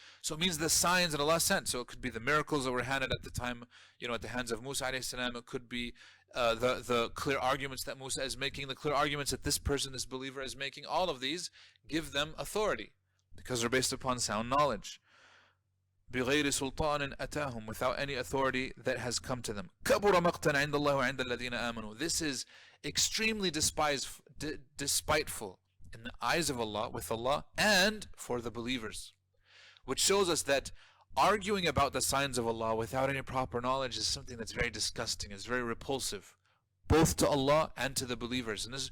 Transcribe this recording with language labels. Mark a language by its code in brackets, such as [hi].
[en] So it means the signs that Allah sent. So it could be the miracles that were handed at the time, at the hands of Musa alayhi salam. It could be the clear arguments that Musa is making, the clear arguments that this person, this believer is making. All of these give them authority, because they're based upon sound knowledge. [ar] بغير سلطان أتاهم, [en] without any authority that has come to them. [ar] كبر مقتا عند الله وعند الذين آمنوا. [en] This is extremely despiteful in the eyes of Allah, with Allah, and for the believers. Which shows us that arguing about the signs of Allah without any proper knowledge is something that's very disgusting, is very repulsive, both to Allah and to the believers.